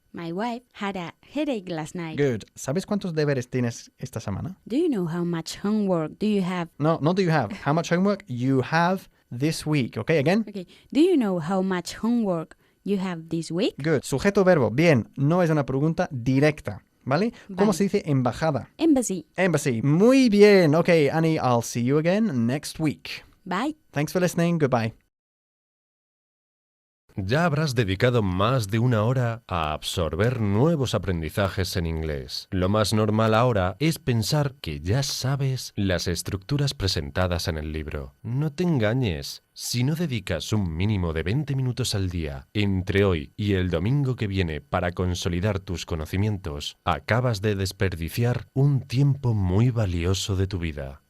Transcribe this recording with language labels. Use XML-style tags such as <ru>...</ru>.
<en>My wife had a headache last night. Good.</en> <es>¿Sabes cuántos deberes tienes esta semana?</es> <en>Do you know how much homework do you have? No, not do you have. How much homework you have this week. Okay, again? Okay. Do you know how much homework you have this week? Good.</en> <es>Sujeto verbo. Bien. No es una pregunta directa. ¿vale? ¿Cómo se dice embajada?</es> <en>Embassy. Embassy.</en> <es>Muy bien.</es> <en>Okay, Annie, I'll see you again next week. Bye. Thanks for listening. Goodbye.</en> <es>Ya habrás dedicado más de una hora a absorber nuevos aprendizajes en inglés. Lo más normal ahora es pensar que ya sabes las estructuras presentadas en el libro. No te engañes. Si no dedicas un mínimo de 20 minutos al día entre hoy y el domingo que viene para consolidar tus conocimientos, acabas de desperdiciar un tiempo muy valioso de tu vida.</es>